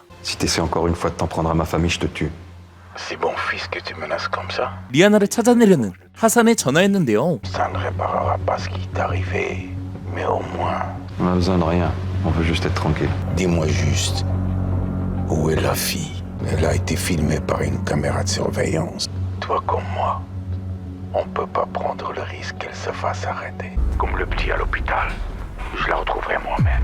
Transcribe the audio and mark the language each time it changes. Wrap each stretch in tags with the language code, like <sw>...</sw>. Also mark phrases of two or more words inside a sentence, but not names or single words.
<fr>Si t'essaies encore une fois de t'en prendre à ma famille, je te tue. C'est bon fils que tu menaces comme ça.</fr> <ko>리아나를 찾아내려는 하산에 전화했는데요.</ko> <fr>Ça ne réparera pas ce qui t'est arrivé. Mais au moins, On a besoin de rien. On veut juste être tranquille. dis-moi juste, où est la fille? Elle a été filmée par une caméra de surveillance. Toi comme moi, on peut pas prendre le risque qu'elle se fasse arrêter. Comme le petit à l'hôpital. Je la retrouverai moi-même.</fr>